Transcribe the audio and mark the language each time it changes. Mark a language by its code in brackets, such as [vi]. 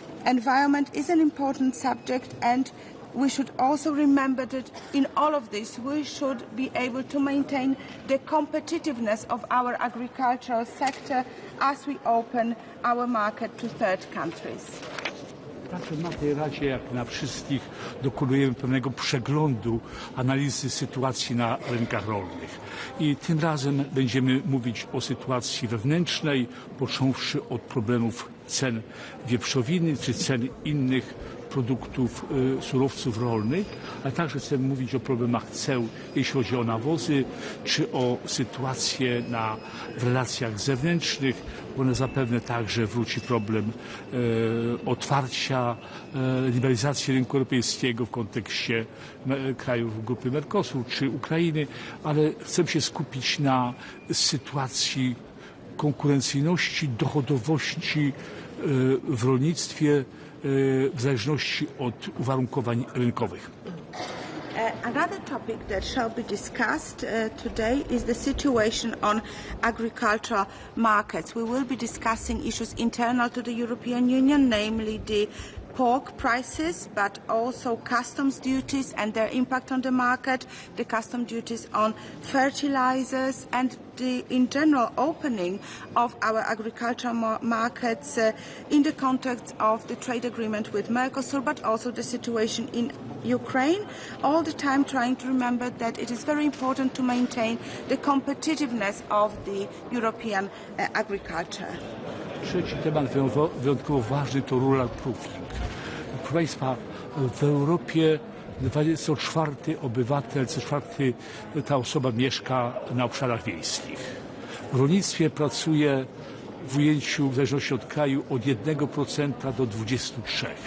[en] Environment is an important subject, and we should also remember that in all of this we should be able to maintain the competitiveness of our agricultural sector as we open our market to third countries. [pl] Także na tej Radzie, jak na wszystkich, dokonujemy pewnego przeglądu, analizy sytuacji na rynkach rolnych. I tym razem będziemy mówić o sytuacji wewnętrznej, począwszy od problemów cen wieprzowiny czy cen innych produktów, surowców rolnych, ale także chcemy mówić o problemach ceł, jeśli chodzi o nawozy, czy o sytuację w relacjach zewnętrznych, bo zapewne także wróci problem otwarcia, liberalizacji rynku europejskiego w kontekście krajów grupy Mercosur czy Ukrainy, ale chcę się skupić na sytuacji konkurencyjności, dochodowości w rolnictwie w zależności od uwarunkowań rynkowych. [en] Another topic that shall be discussed today is the situation on agricultural markets. We will be discussing issues internal to the European Union, namely the pork prices, but also customs duties and their impact on the market, the custom duties on fertilizers, and the in general opening of our agricultural markets in the context of the trade agreement with Mercosur, but also the situation in Ukraine, all the time trying to remember that it is very important to maintain the competitiveness of the European agriculture. [pl] Trzeci temat wyjątkowo ważny to rural proofing. Proszę Państwa, w Europie co czwarty obywatel, co czwarty ta osoba mieszka na obszarach wiejskich. W rolnictwie pracuje w ujęciu, w zależności od kraju, od 1% do 23%.